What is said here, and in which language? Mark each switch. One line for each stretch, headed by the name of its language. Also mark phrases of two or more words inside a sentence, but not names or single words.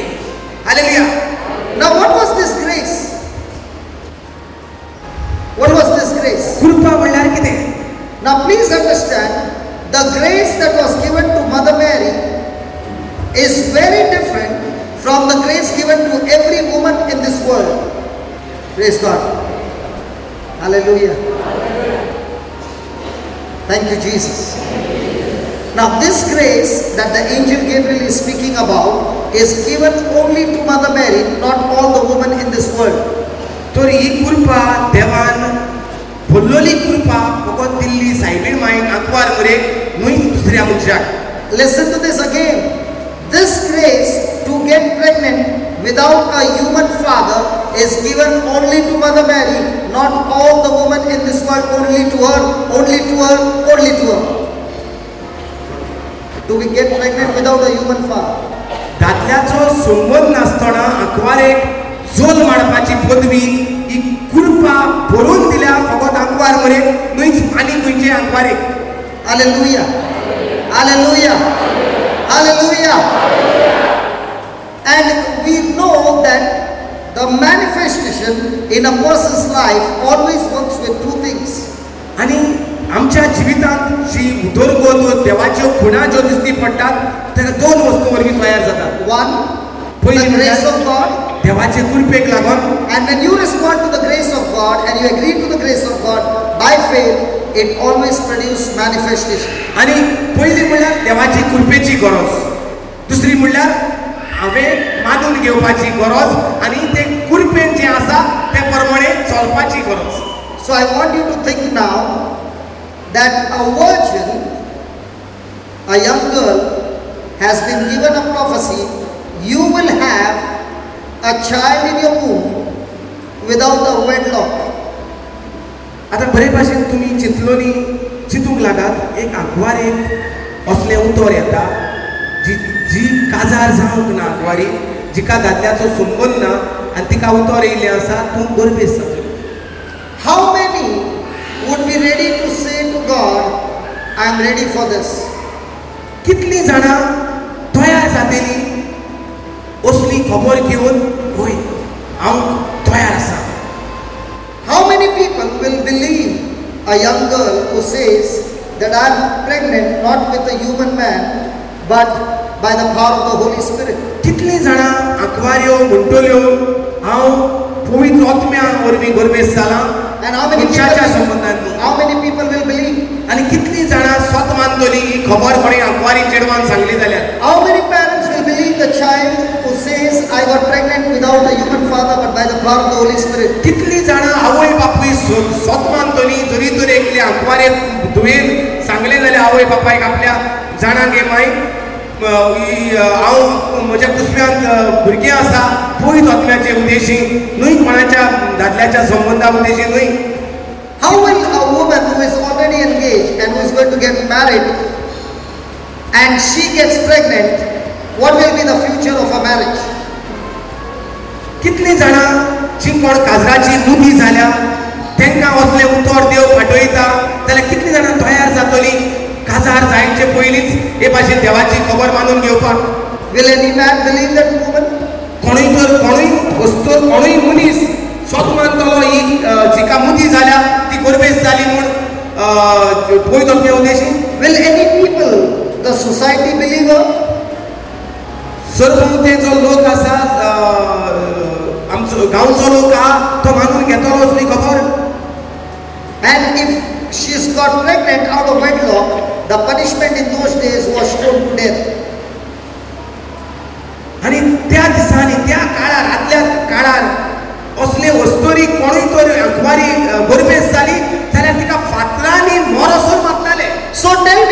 English: हालेलुया. Now, what was this grace? What was this grace?
Konkani: कृपा म्हणल्यार कितें?
English: Now, please understand, the grace that was given to Mother Mary is very different from the grace given to every woman in this world. Praise God. Hallelujah. Thank you, Jesus. Now, this grace that the angel Gabriel is speaking about is given only to Mother Mary, not all the women in this world.
Konkani: तर ही कृपा देवान बोललोली कृपा फकत दिल्ली सायबीण मायन आंकवार मरे न्हय दुसऱ्या मनशाक.
English: Listen to this again. This grace to get pregnant without a human father is given only to Mother Mary, not all the women in this world, only to her, only to her, only to her. To be get pregnant without a human father.
Konkani: दादल्याचो संबंध नासतना आंकवारेक जोल मारपाची पदवी ही कृपा भरून दिल्या फकत आंकवार मरे न्हयच आनी खंयचे आंकवारेक.
English: Hallelujah. Hallelujah. Hallelujah. And we know that the manifestation in a person's life always works with two things.
Konkani: आनी आमच्या जिवितांत जी उदरगत देवाच्यो खुणा ज्यो दिसती पडटात तेन्ना दोन वस्तू वरवीं तयार जातात.
English: One,
Konkani: पयली
English: the grace of
Konkani: म्हणल्यार
English: God.
Konkani: देवाचे कृपेक लागून.
English: And when you respond to the grace of God and you agree to the grace of God by faith, it always produces manifestation.
Konkani: आनी पयली म्हणल्यार देवाची कृपेची गरज. दुसरी म्हणल्यार हांवें मानून घेवपाची गरज आनी ते कृपेन जें आसा ते प्रमाणे चलपाची गरज.
English: So I want you to think now that a virgin, a young girl, has been given a prophecy. You will have a child in your womb without a wedlock.
Konkani: आतां बरे भाशेन तुमी चिंतलोनी चिंतूंक लागात एक आंकवारेक असलें उतर येता जी काजार जावंक ना आंकवारी जिका दादल्याचो संबंद ना आनी तिका उतर येयलें आसा तूं गरबेज जातली.
English: How many would be ready to say to God, I am ready for this?
Konkani: कितलीं जाणां तयार जातलीं असली खबर घेवन होय हांव तयार आसा.
English: How many people will believe a young girl who says that I am pregnant not with a human man but by the power of the Holy Spirit?
Konkani: कितलीं जाणां आंकवाऱ्यो म्हणटल्यो हांव पवित्र आत्म्या वरवीं गरबेज जालां
English: And how many
Konkani: मनशाच्या
English: people,
Konkani: संबंधान न्हू.
English: how many people will believe?
Konkani: आनी कितलीं जाणां स्वत मानतलीं ही खबर कोणी आंकवारी चेडवान सांगली जाल्यार.
English: How many parents will believe the child who says I got pregnant without a human father but by the power of the Holy Spirit?
Konkani: कितलीं जाणां आवय बापूय स्वत मानतलीं जरी तर एकले आंकवारे तुवें सांगलें जाल्यार आवय बापायक आपल्या जाणां गे माय हांव म्हज्या कुसव्यांत भुरगें आसा पयत आत्म्याचे उद्देशी न्हय कोणाच्या दादल्याच्या संबंधा उद्देशी न्हय.
English: How will a woman who is already engaged and who is going to get married and she gets pregnant, what will be the future of a marriage?
Konkani: कितलीं जाणां जी कोण काजराची मुदी जाल्या तांकां असलें उतर देव फाटयता जाल्यार कितलीं जाणां तयार जातलीं काजार जायचे पयलींच हे भाशेन देवाची खबर मानून घेवपाक.
English: Will any man believe that woman?
Konkani: कोणूय मनीस स्वत मानतलो ही जिका मुदी जाल्या ती गरबेज जाली म्हूण पयत आत्म्या उद्देशी.
English: Will any people, the society, believe her?
Konkani: सर्व जो लोक आसा आमचो गांवचो लोक आहा तो मानून घेतलो असली खबर.
English: And if she's got pregnant out of wedlock, the punishment in those days was stoned to death.
Konkani: आणि त्या दिसांनी त्या काळार आदल्या काळार असले वस्तोरी कोणूय तर अखबारी गरबेज जाली जाल्यार तिका फातरांनी मोरसोर मारताले.
English: So